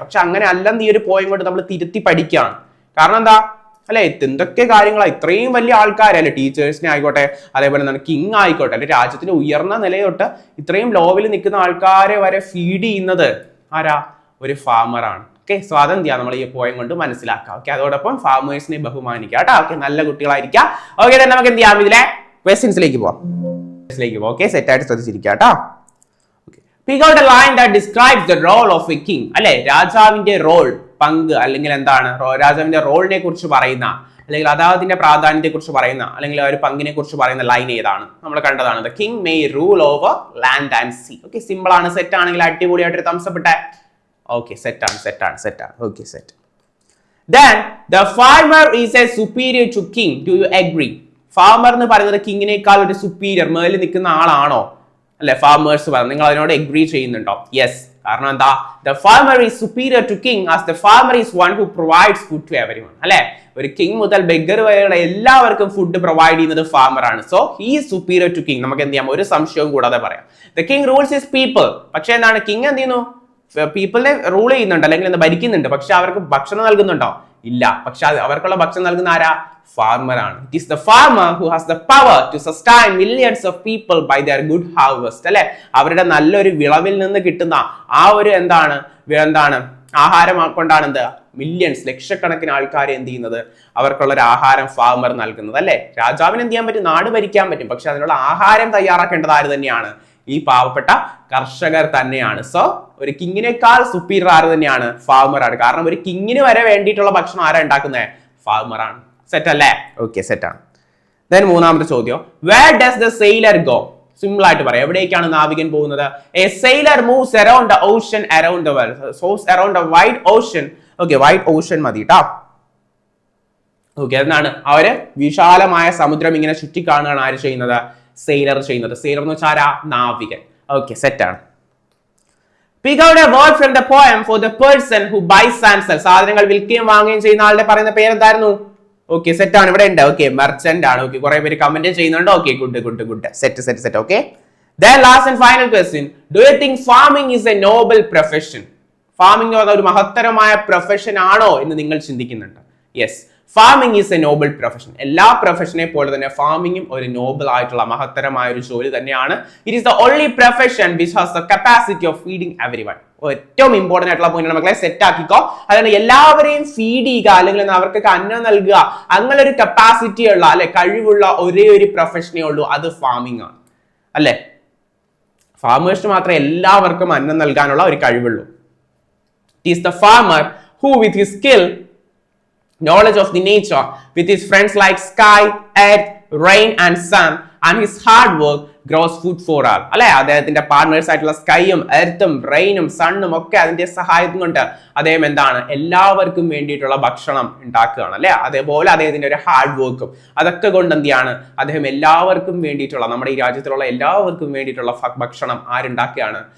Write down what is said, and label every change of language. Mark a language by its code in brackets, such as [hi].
[ml] പക്ഷെ അങ്ങനെ അല്ലെന്ന് ഈ ഒരു പോയിന്റ് കൊണ്ട് നമ്മൾ തിരുത്തി പഠിക്കുകയാണ്. കാരണം എന്താ അല്ലെ, എന്തൊക്കെ കാര്യങ്ങളാണ്, ഇത്രയും വലിയ ആൾക്കാരല്ലേ, ടീച്ചേഴ്സിനെ ആയിക്കോട്ടെ, അതേപോലെ എന്താണ് കിങ് ആയിക്കോട്ടെ, അല്ലെ രാജ്യത്തിന്റെ ഉയർന്ന നിലയൊട്ട് ഇത്രയും ലോവിൽ നിൽക്കുന്ന ആൾക്കാരെ വരെ ഫീഡ് ചെയ്യുന്നത് ആരാ, ഒരു ഫാർമറാണ്. ഓക്കെ, സോ അതെന്ത് ചെയ്യാം, നമ്മൾ ഈ പോയിന്റ് കൊണ്ട് മനസ്സിലാക്കാം. ഓക്കെ, അതോടൊപ്പം ഫാർമേഴ്സിനെ ബഹുമാനിക്കുക കേട്ടോ. ഓക്കെ, നല്ല കുട്ടികളായിരിക്കാം. ഓക്കെ, തന്നെ നമുക്ക് എന്ത് ചെയ്യാം, ഇതിലെ ക്വസ്റ്റ്യൻസിലേക്ക് പോവാം. ഓക്കെ, സെറ്റ് ആയിട്ട് ശ്രദ്ധിച്ചിരിക്കുക കേട്ടോ. [en] Pick out a line that describes the role of a king. [ml] അല്ലെ, രാജാവിന്റെ റോൾ, പങ്ക്, അല്ലെങ്കിൽ എന്താണ് രാജാവിന്റെ റോളിനെ കുറിച്ച് പറയുന്ന, അല്ലെങ്കിൽ അദ്ദേഹത്തിന്റെ പ്രാധാന്യത്തെ കുറിച്ച് പറയുന്ന, അല്ലെങ്കിൽ ഒരു പങ്കിനെ കുറിച്ച് പറയുന്ന ലൈൻ ഏതാണ്, നമ്മൾ കണ്ടതാണ്. [en] The king may rule over land and sea. [ml] Okay, simple ആണ്. സെറ്റ് ആണെങ്കിൽ അടിപൊളിയായിട്ട് തംസ് അപ്പ് ഇട്ടേ. ഓക്കെ, സെറ്റ് ആണ്. Okay, set. [en] Then the farmer is a superior to king. Do you agree? [ml] Farmer എന്ന് പറയുന്നത് കിങ്ങിനേക്കാൾ ഒരു സുപ്പീരിയർ, മേലിൽ നിൽക്കുന്ന ആളാണോ അല്ലെ ഫാർമേഴ്സ് പറഞ്ഞു, നിങ്ങൾ അതിനോട് എഗ്രി ചെയ്യുന്നുണ്ടോ? യെസ്. കാരണം എന്താ, [en] The farmer is superior to king as the farmer is one who provides food to everyone. [ml] അല്ലെ, ഒരു കിങ് മുതൽ ബെഗർ വരെയുള്ള എല്ലാവർക്കും ഫുഡ് പ്രൊവൈഡ് ചെയ്യുന്നത് ഫാർമർ ആണ്. [en] So he is superior to king. [ml] നമുക്ക് എന്ത് ചെയ്യാം, ഒരു സംശയവും കൂടാതെ പറയാം. [en] The king rules his people. [ml] പക്ഷെ എന്താണ്, കിങ് എന്ത് ചെയ്യുന്നു, പീപ്പിളിനെ റൂൾ ചെയ്യുന്നുണ്ട് അല്ലെങ്കിൽ എന്താ ഭരിക്കുന്നുണ്ട്. പക്ഷെ അവർക്ക് ഭക്ഷണം നൽകുന്നുണ്ടോ? ഇല്ല. പക്ഷെ അവർക്കുള്ള ഭക്ഷണം നൽകുന്ന ആരാ? ഫാർമർ ആണ്. [en] It is the farmer who has the power to sustain millions of people by their good harvest. [ml] അല്ലെ, അവരുടെ നല്ലൊരു വിളവിൽ നിന്ന് കിട്ടുന്ന ആ ഒരു എന്താണ് ആഹാരം കൊണ്ടാണ് എന്ത് മില്യൺസ്, ലക്ഷക്കണക്കിന് ആൾക്കാരെ എന്ത് ചെയ്യുന്നത്, അവർക്കുള്ള ഒരു ആഹാരം ഫാർമർ നൽകുന്നത്. അല്ലെ, രാജാവിന് എന്ത് ചെയ്യാൻ പറ്റും, നാട് ഭരിക്കാൻ പറ്റും. പക്ഷെ അതിനുള്ള ആഹാരം തയ്യാറാക്കേണ്ടത് ആര് തന്നെയാണ്? ഈ പാവപ്പെട്ട കർഷകർ തന്നെയാണ്. സോ ഒരു കിങ്ങിനേക്കാൾ സുപ്പീരിയർ ആര് തന്നെയാണ്? ഫാർമർ ആണ്. കാരണം ഒരു കിങ്ങിന് വരെ വേണ്ടിയിട്ടുള്ള ഭക്ഷണം ആരാ ഉണ്ടാക്കുന്നത്? ഫാർമർ ആണ്. സെറ്റ് അല്ലേ? ഓക്കെ, സെറ്റ് ആണ്. ദെൻ മൂന്നാമത്തെ ചോദ്യം, [en] Where does the sailor go? [ml] Simple ആയിട്ട് പറയാം. എവിടേക്കാണ് നാവികൻ പോകുന്നത്? [en] A sailor moves around the Ocean around the world, sauce around the wide Ocean. [ml] Okay, wide Ocean മതി ട്ടാ. ഓക്കെ, എന്നാണ് അവര് വിശാലമായ സമുദ്രം ഇങ്ങനെ ചുറ്റിക്കാണുകയാണ് ആര് ചെയ്യുന്നത്? സെയിലർ ചെയ്യുന്നത്. സെയിലർ എന്ന് വെച്ചാൽ ആരാ? നാവികൻ. ഓക്കെ, സെറ്റാണ്. [en] Pick out a word from the poem for the person who buys and sells. [ml] സാധനങ്ങൾ വിൽക്കുകയും വാങ്ങുകയും ചെയ്യുന്ന ആളുടെ പറയുന്ന പേര് എന്തായിരുന്നു? ഓക്കെ, സെറ്റ് ആണ്, ഇവിടെ ഉണ്ട്. ഓക്കെ, മെർച്ചന്റ് ആണ്. ഓക്കെ, കുറെ പേര് കമന്റ് ചെയ്യുന്നുണ്ട്. Okay, good. Set. [en] Okay, then last and final question, do you think farming is a noble profession? [ml] Farming എന്ന് പറഞ്ഞ ഒരു മഹത്തരമായ പ്രൊഫഷൻ ആണോ എന്ന് നിങ്ങൾ ചിന്തിക്കുന്നുണ്ട്? [en] Yes, farming is a noble profession. [ml] എല്ലാ പ്രൊഫഷനെ പോലെ തന്നെ ഫാമിംഗും ഒരു നോബിൾ ആയിട്ടുള്ള മഹത്തരമായ ഒരു ജോലി തന്നെയാണ്. [en] It is the only profession which has the capacity of feeding everyone. [ml] ഏറ്റവും ഇമ്പോർട്ടന്റ് ആയിട്ടുള്ള പോയിന്റ് മക്കളെ സെറ്റ് ആക്കിക്കോ. അതാണ് എല്ലാവരെയും ഫീഡ് ചെയ്യുക, അല്ലെങ്കിൽ അവർക്കൊക്കെ അന്നം നൽകുക, അങ്ങനെ ഒരു കപ്പാസിറ്റി ഉള്ള അല്ലെ കഴിവുള്ള ഒരേ ഒരു പ്രൊഫഷനേ ഉള്ളൂ, അത് ഫാമിംഗ് ആണ് അല്ലെ. ഫാമേഴ്സിന് മാത്രമേ എല്ലാവർക്കും അന്നം നൽകാനുള്ള ഒരു കഴിവുള്ളൂ. [en] It is the farmer who with his skill, knowledge of the nature, with his friends like sky, earth, rain and sun, and his hard work grows food for all. [ml] അല്ലെ, അദ്ദേഹത്തിന്റെ പാർട്ട്നേഴ്സ് ആയിട്ടുള്ള സ്കൈയും എർത്തും റെയിനും സണ്ണും ഒക്കെ അതിന്റെ സഹായം കൊണ്ട് അദ്ദേഹം എന്താണ് എല്ലാവർക്കും വേണ്ടിയിട്ടുള്ള ഭക്ഷണം ഉണ്ടാക്കുകയാണ് അല്ലെ. അതേപോലെ അദ്ദേഹത്തിന്റെ ഒരു ഹാർഡ് വർക്കും അതൊക്കെ കൊണ്ട് എന്താണ് അദ്ദേഹം എല്ലാവർക്കും വേണ്ടിയിട്ടുള്ള, നമ്മുടെ ഈ രാജ്യത്തിലുള്ള എല്ലാവർക്കും വേണ്ടിയിട്ടുള്ള ഭക്ഷണം ആരുണ്ടാക്കുകയാണ്?